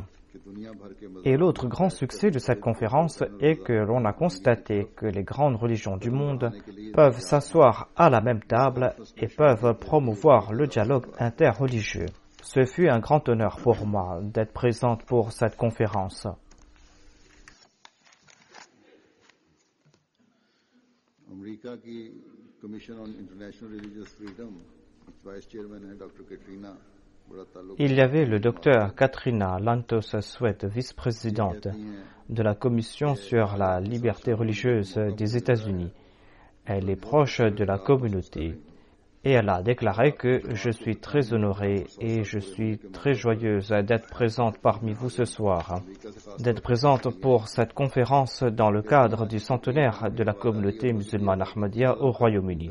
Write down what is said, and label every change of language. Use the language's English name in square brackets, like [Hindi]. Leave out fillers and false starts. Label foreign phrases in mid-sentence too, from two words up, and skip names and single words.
[French] Et l'autre grand succès de cette conférence est que l'on a constaté que les grandes religions du monde peuvent s'asseoir à la même table et peuvent promouvoir le dialogue interreligieux. Ce fut un grand honneur pour moi d'être présente pour cette conférence. [Urdu] امریکہ کی कमीशन ऑन इंटरनेशनल रिलीजियस फ्रीडम [English] vice chairman [Urdu] ہے ڈاکٹر کیٹرینا بڑا تعلق [French] Il y avait le docteur Katrina Lantos Sweat, vice-présidente de la Commission sur la liberté religieuse des États-Unis. Elle est proche de la communauté et elle a déclaré que je suis très honorée et je suis très joyeuse d'être présente parmi vous ce soir, d'être présente pour cette conférence dans le cadre du centenaire de la communauté musulmane Ahmadiyya au Royaume-Uni.